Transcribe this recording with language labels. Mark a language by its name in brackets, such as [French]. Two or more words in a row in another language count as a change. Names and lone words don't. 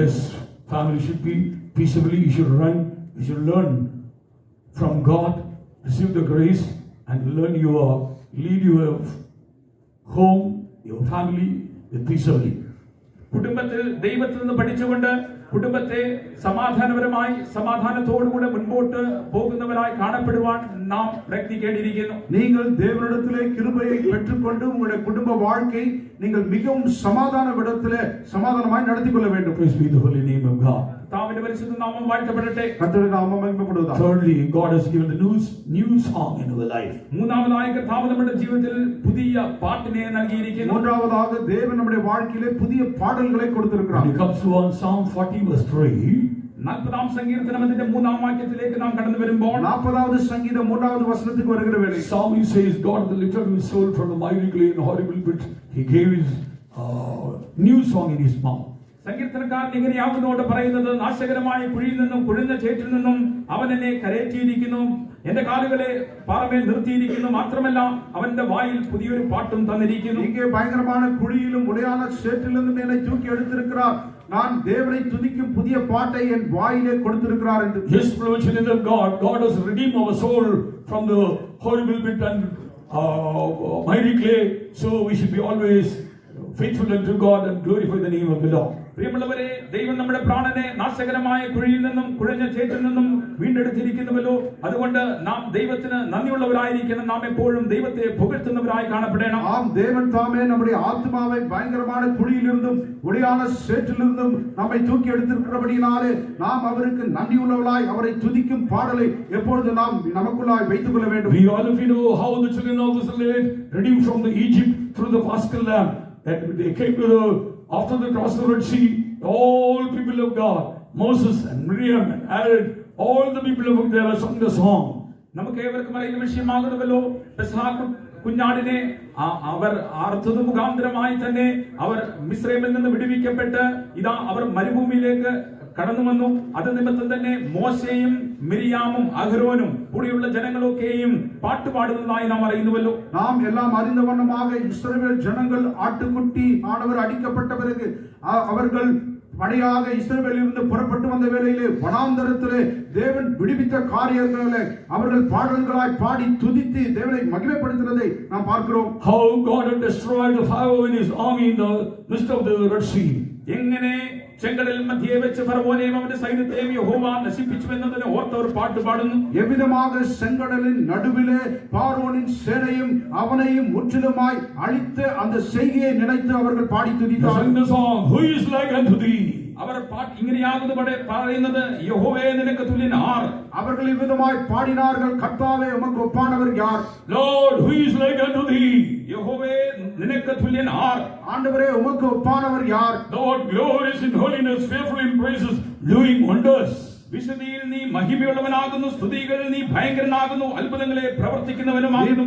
[English] Yes, family should be peaceably. You should run You should learn from God, receive the grace, and learn lead your home, your family with peaceably. [Malayalam] കുടുംബത്തിൽ ദൈവത്തിൽ നിന്ന് പഠിച്ചുകൊണ്ട് കുടുംബത്തെ സമാധാനപരമായി സമാധാനത്തോടുകൂടെ മുൻപോട്ട് പോകുന്നവരായി കാണപ്പെടുവാൻ നാം പ്രയത്നിക്കേണ്ടിയിരിക്കുന്നു. [Tamil] நீங்கள் தேவனிடத்திலே கிருபையை பெற்றுக்கொண்டு உங்களுடைய குடும்ப வாழ்க்கை நீங்கள் மிகவும் சமாதானமாய் நடத்திக் கொள்ள வேண்டும். [English] Praise be the holy name of God. [Malayalam] കർത്താവിന്റെ പരിശുദ്ധ നാമം വാഴ്ത്തപ്പെടട്ടെ. [Tamil] கர்த்தருடைய நாமம் மகிமைப்படுவதாக. [English] Thirdly, God has given the new song in our life. [Malayalam] മൂന്നാമതായി കർത്താവ് നമ്മുടെ ജീവിതത്തിൽ പുതിയ പാട്ടിനെ നൽകിയിരിക്കുന്നു. [Tamil] மூன்றாவதாக தேவன் நம்முடைய வாழ்க்கையிலே புதிய பாடல்களை கொடுத்திருக்கிறார். [English] When it comes to Psalm 40 verse 3, [Malayalam] 40-ാം സങ്കീർത്തനം അതിന്റെ 3-ാം വാക്യത്തിലേക്ക് നാം കടന്നു വരുമ്പോൾ [Tamil] 40வது சங்கீதம் 3வது வசனத்துக்கு வருகிற வேளை [English] Psalmist says, God has lifted his soul from the miry clay and horrible pit. He gave his new song in his mouth. [Malayalam] സങ്കീർത്തനക്കാരൻ ഇങ്ങനെയാകുന്നതോട് പറയുന്നത്, നാശകരമായ കുഴിയിൽ നിന്നും കുഴിഞ്ഞ ചേറ്റിൽ നിന്നും അവൻ എന്നെ കരയേറ്റിയിരിക്കുന്നു, എന്റെ കാലുകളെ പാറമേൽ നിർത്തിയിരിക്കുന്നു, മാത്രമല്ല അവന്റെ വായിൽ പുതിയൊരു പാട്ടും തന്നിരിക്കുന്നു. [Tamil] இங்கே பயங்கரமான குழியிலும் உடையான சேற்றிலிருந்து என்னை தூக்கி எடுத்திருக்கிறார், நான் தேவனை துதிக்கும் புதிய பாட்டை என் வாயிலே கொடுத்திருக்கிறார் என்று. [English] Yes, children of God, God has redeemed our soul from the horrible pit and miry clay, so we should be always faithful unto God and glorify the name of the Lord. [Malayalam] പ്രിയമുള്ളവരെ, ദൈവം നമ്മുടെ പ്രാണനെ നാശകരമായ കുഴിയിൽ നിന്നും കുഴഞ്ഞ ചേറ്റിൽ നിന്നും വീണ്ടെടുത്തിരിക്കുന്നുവല്ലോ. അതുകൊണ്ട് നാം ദൈവത്തിന് നന്ദിയുള്ളവരായിരിക്കണം. നാം എപ്പോഴും ദൈവത്തെ പുകഴ്ത്തുന്നവരായി കാണപ്പെടണം. [Tamil] ஆம், தேவன் தாமே நம்முடைய ஆத்மாவை பயங்கரமான குழியிலிருந்தும் ஒளியான சேற்றிலிருந்தும் நம்மை தூக்கி எடுத்திருக்கிறபடியினாலே நாம் அவருக்கு நன்றியுள்ளவர்களாய் அவரை துதிக்கும் பாடலை எப்பொழுது நாம் நமக்குள்ளாய் வைத்துக் கொள்ள வேண்டும். [English] We all of you know how the children of Israel redeemed from the Egypt through the Paschal Lamb. That they came to after the cross of the Red Sea, all people of God, Moses and Miriam and Aaron, all the people of God, they have sung the song. [Malayalam] നമുക്ക് ഏവർക്കും അറിയുന്ന വിഷയമാകുന്നുവല്ലോ, പെസഹ കുഞ്ഞാടിനെ അവർ അറുത്തത് മുഖാന്തരമായി തന്നെ അവർ മിസ്രൈമിൽ നിന്ന് വിടുവിക്കപ്പെട്ട് ഇതാ അവർ മരുഭൂമിയിലേക്ക് കടന്നു വന്നു. അത് നിമിത്തം തന്നെ മോശയും മിരിയാമും അഹരോനും കൂടിയുള്ള ജനങ്ങളൊക്കെയും പാട്ടുപാടുന്നതായി നാം അറിയുന്നുവല്ലോ. [Tamil] நாம் எல்லாம் அறிந்த வண்ணமாக இஸ்ரவேல் ஜனங்கள் ஆட்டுக்குட்டி ஆனவர் அடிக்கப்பட்ட பிறகு அவர்கள் படையாக இஸ்ரவேலிலிருந்து புறப்பட்டு வந்த வேளையிலே வனாந்தரத்திலே தேவன் விடுவித்த காரியங்களை அவர்கள் பாடல்களாய் பாடி துதித்து தேவனை மகிமைப்படுத்தினதை நாம் பார்க்கிறோம். [English] How God had destroyed the Pharaoh and his army in the midst of the Red Sea. [Malayalam] എങ്ങനെ ചെങ്കടൽ മധ്യേ വെച്ച് ഫറവോനെയും അവന്റെ സൈന്യത്തെയും യഹോവ നശിപ്പിച്ചു എന്നതിനെ ഓർത്തവർ പാട്ട് പാടുന്നു. [Tamil] எவ்விதமாக செங்கடலின் நடுவிலே பார்வோனின் சேனையும் அவனையும் முற்றிலுமாய் அழித்த அந்த செய்கையை நினைத்து அவர்கள் பாடி துதித்தார்கள். [English] The song, who is like unto thee? [Malayalam] അവർ ഇങ്ങനെയാകുന്നു പറയുന്നത്, യഹോവേ നിനക്ക് തുല്യൻ ആർ? [Tamil] அவர்கள் இவ்விதமாய் பாடினார்கள், கர்த்தாவே உமக்கு ஒப்பானவர் யார்? [English] Lord, who is like unto thee? [Malayalam] യഹോവേ നിനക്ക് തുല്യൻ ആർ? [Tamil] ஆண்டவரே உமக்கு ஒப்பானவர் யார்? [English] Lord, glorious in holiness, fearful in praises, doing wonders. [Malayalam] വിശുദ്ധിയിൽ നീ മഹിമയുള്ളവനാകുന്നു, സ്തുതികളിൽ നീ ഭയങ്കരനാകുന്നു, അത്ഭുതങ്ങളെ പ്രവർത്തിക്കുന്നവനുമാകുന്നു.